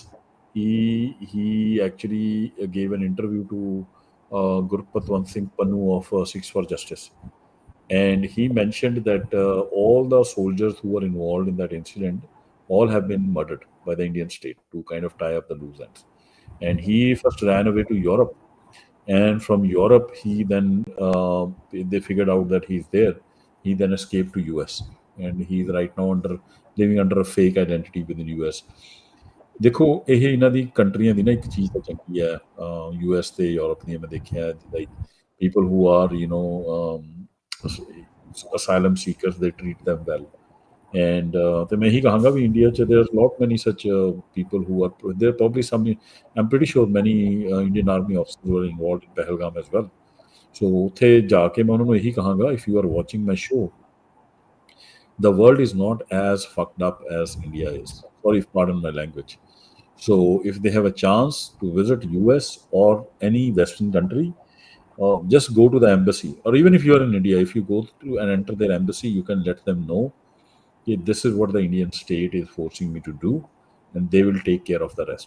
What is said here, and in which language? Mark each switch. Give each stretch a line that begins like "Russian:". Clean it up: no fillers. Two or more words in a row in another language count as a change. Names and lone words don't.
English: He actually gave an interview to Gurpatwant Singh Pannu of Sikhs for Justice, and he mentioned that all the soldiers who were involved in that incident all have been murdered by the Indian state to kind of tie up the loose ends. And he first ran away to Europe, and from Europe he then they figured out that he's there. He then escaped to US, and he's right now living under a fake identity within US.
Punjabi: ਦੇਖੋ ਇਹ ਇਹਨਾਂ ਦੀ ਕੰਟਰੀਆਂ ਦੀ ਨਾ ਇੱਕ ਚੀਜ਼ ਤਾਂ ਚੰਗੀ ਹੈ, US ਤੇ ਯੂਰਪ ਦੀਆਂ ਮੈਂ ਦੇਖਿਆ, ਲਾਈਕ
English: people who are asylum seekers, they treat them well. And
Punjabi: ਤੇ ਮੈਂ ਇਹੀ ਕਹਾਂਗਾ ਵੀ ਇੰਡੀਆ 'ਚ
English: there's lot many such people who are there, probably some, I'm pretty sure many Indian army officers were involved in Pahalgam as well.
Punjabi: So ਉੱਥੇ ਜਾ ਕੇ ਮੈਂ ਉਹਨਾਂ ਨੂੰ ਇਹੀ ਕਹਾਂਗਾ,
English: if you are watching my show, the world is not as fucked up as India is. Sorry, pardon my language. So if they have a chance to visit US or any Western country, just go to the embassy. Or even if you are in India, if you go to and enter their embassy, you can let them know, "Okay, this is what the Indian state is forcing me to do," and they will take care of the rest.